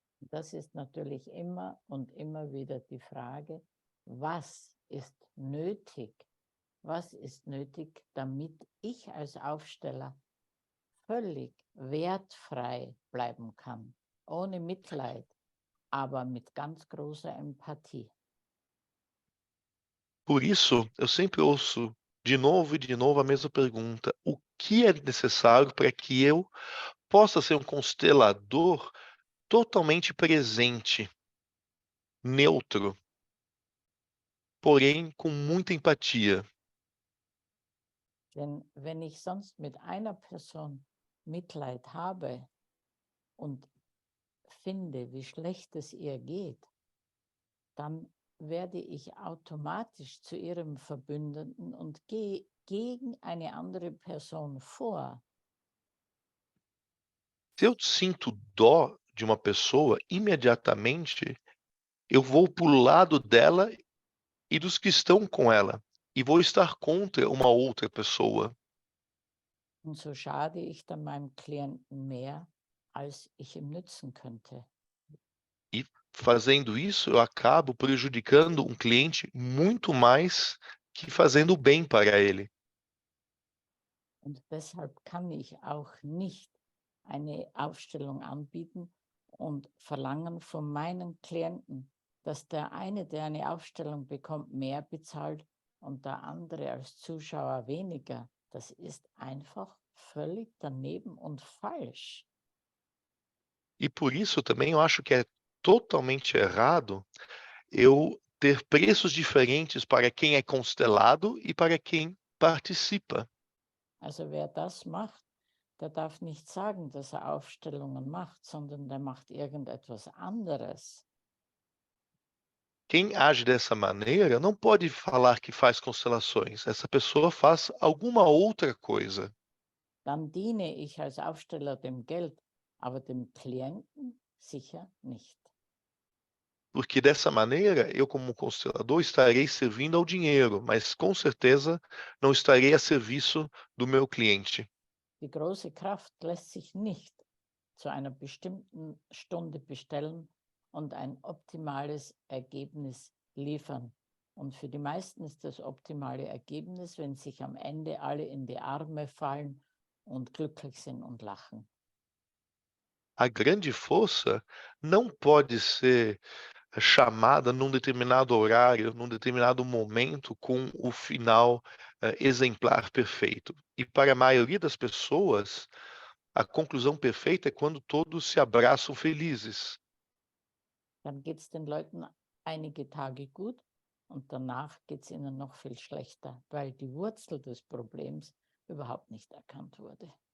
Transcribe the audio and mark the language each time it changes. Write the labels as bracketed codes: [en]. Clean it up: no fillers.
[de] Das ist natürlich immer und immer wieder die Frage, was ist nötig? Was ist nötig, damit ich als Aufsteller völlig wertfrei bleiben kann, ohne Mitleid, aber mit ganz großer Empathie. [pt] Por isso, eu sempre ouço de novo e de novo a mesma pergunta: o que é necessário para que eu possa ser um constelador totalmente presente, neutro, porém com muita empatia? [de] Denn wenn ich sonst mit einer Person Mitleid habe und finde, wie schlecht es ihr geht, dann werde ich automatisch zu ihrem Verbündeten und gehe gegen eine andere Person vor. [pt] Se eu sinto dó de uma pessoa, imediatamente eu vou para o lado dela e dos que estão com ela, e vou estar contra uma outra pessoa. [de] Und so schade ich dann meinem Klienten mehr, als ich ihm nützen könnte. [pt] E fazendo isso, eu acabo prejudicando um cliente muito mais que fazendo bem para ele. [de] Und deshalb kann ich auch nicht eine Aufstellung anbieten und verlangen von meinen Klienten, dass der eine, der eine Aufstellung bekommt, mehr bezahlt und der andere als Zuschauer weniger. Das ist einfach völlig daneben und falsch. [pt] E por isso também eu acho que é totalmente errado eu ter preços diferentes para quem é constelado e para quem participa. [de] Also wer das macht, der darf nicht sagen, dass er Aufstellungen macht, sondern der macht irgendetwas anderes. [pt] Quem age dessa maneira não pode falar que faz constelações. Essa pessoa faz alguma outra coisa. [de] Dann diene ich als Aufsteller dem Geld, aber dem Klienten sicher nicht. [pt] Porque dessa maneira, eu como constelador estarei servindo ao dinheiro, mas com certeza não estarei a serviço do meu cliente. [de] Die große Kraft lässt sich nicht zu einer bestimmten Stunde bestellen und ein optimales Ergebnis liefern. Und für die meisten ist das optimale Ergebnis, wenn sich am Ende alle in die Arme fallen und glücklich sind und lachen. [pt] A grande força não pode ser chamada num determinado horário, num determinado momento, com o final exemplar perfeito. E para a maioria das pessoas, a conclusão perfeita é quando todos se abraçam felizes. [de] Dann geht es den Leuten einige Tage gut und danach geht es ihnen noch viel schlechter, weil die Wurzel des Problems überhaupt nicht erkannt wurde.